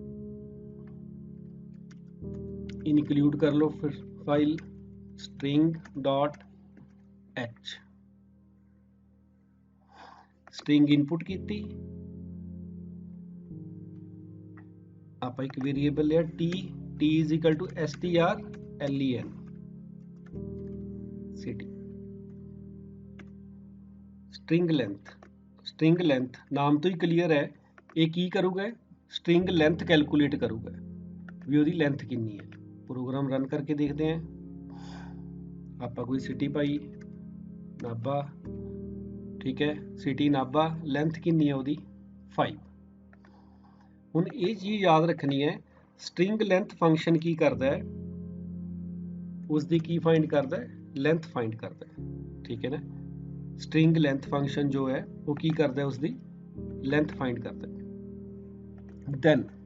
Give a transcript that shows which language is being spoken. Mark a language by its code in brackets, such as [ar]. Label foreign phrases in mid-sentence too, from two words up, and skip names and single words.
[pa] ਇਨਕਲੂਡ ਕਰ ਲਓ ਫਿਰ ਫਾਈਲ string.h [en] string input [pa] ਕੀਤੀ ਆਪਾਂ ਇੱਕ ਵੇਰੀਏਬਲ ਲਿਆ [en] t is equal to strlen city string length [pa] ਨਾਮ ਤੋਂ ਹੀ ਕਲੀਅਰ ਹੈ ਇਹ ਕੀ ਕਰੂਗਾ [en] string length calculate [pa] ਕਰੂਗਾ ਵੀ ਉਹਦੀ ਲੈਂਥ ਕਿੰਨੀ ਹੈ [en] program run [pa] ਕਰਕੇ ਦੇਖਦੇ ਹਾਂ ਆਪਾਂ ਕੋਈ ਸਿਟੀ ਪਾਈ ਨਾਭਾ ਠੀਕ ਹੈ ਸਿਟੀ ਨਾਭਾ ਲੈਂਥ ਕਿੰਨੀ ਹੈ ਉਹਦੀ 5 ਹੁਣ ਇਹ ਚੀਜ਼ ਯਾਦ ਰੱਖਣੀ ਹੈ [en] string length function [pa] ਕੀ ਕਰਦਾ ਹੈ ਉਸ ਦੀ ਕੀ ਫਾਈਂਡ ਕਰਦਾ ਹੈ [en] length find [pa] ਕਰਦਾ ਹੈ ਠੀਕ ਹੈ ਨਾ [en] string length function [pa] ਜੋ ਹੈ ਉਹ ਕੀ ਕਰਦਾ ਹੈ ਉਸ ਦੀ [en] length find [pa] ਕਰਦਾ ਹੈ ਦੈਨ